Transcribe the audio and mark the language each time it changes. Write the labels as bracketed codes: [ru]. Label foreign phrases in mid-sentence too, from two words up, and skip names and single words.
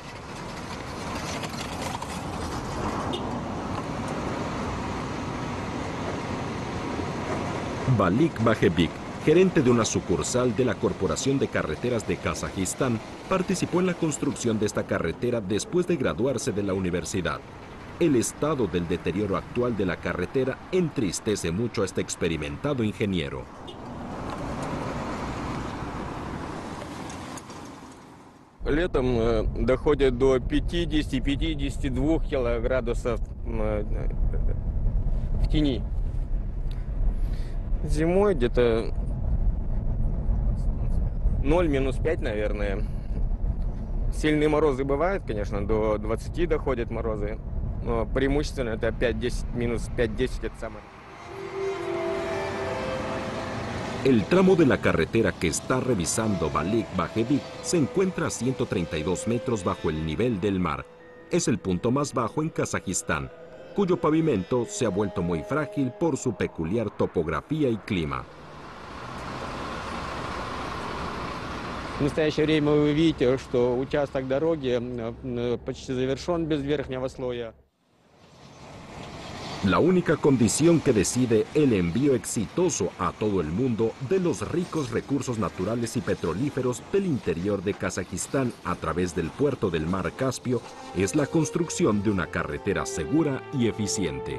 [es] Balik Bajebik, gerente de una sucursal de la Corporación de Carreteras de Kazajistán, participó en la construcción de esta carretera después de graduarse de la universidad. El estado del deterioro actual de la carretera entristece mucho a este experimentado ingeniero. [ru] Летом доходит до 50-52 градусов в тени. Зимой где-то 0-5, наверное. Сильные морозы бывают, конечно, до 20 доходят морозы. Но преимущественно это 5-10, минус 5-10 это самое. [es] El tramo de la carretera que está revisando Balik Bajebik se encuentra a 132 metros bajo el nivel del mar. Es el punto más bajo en Kazajistán, cuyo pavimento se ha vuelto muy frágil por su peculiar topografía y clima. [ru] В настоящее время вы видите, что участок дороги почти завершен без верхнего слоя. [es] La única condición que decide el envío exitoso a todo el mundo de los ricos recursos naturales y petrolíferos del interior de Kazajistán a través del puerto del mar Caspio es la construcción de una carretera segura y eficiente.